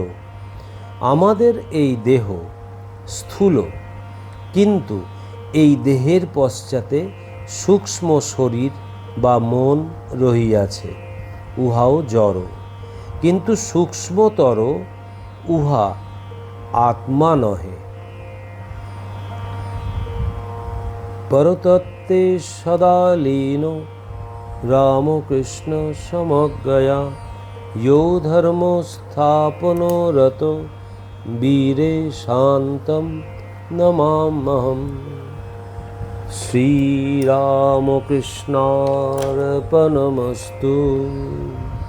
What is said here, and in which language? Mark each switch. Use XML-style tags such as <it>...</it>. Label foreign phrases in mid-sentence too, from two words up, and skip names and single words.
<bn>আমাদের এই দেহ স্থূল, কিন্তু এই দেহের পশ্চাতে সূক্ষ্ম শরীর বা মন রহিয়াছে, উহাও জড়, কিন্তু সূক্ষ্মতর, উহা আত্মা নহে।</bn> <sa>পরতত্ত্বে সদা লীন রামকৃষ্ণ সমজ্ঞয়া यो धर्म स्थापनो रतो वीरे शान्तं नमाम्यहम्। श्रीरामकृष्णार्पणमस्तु।</sa>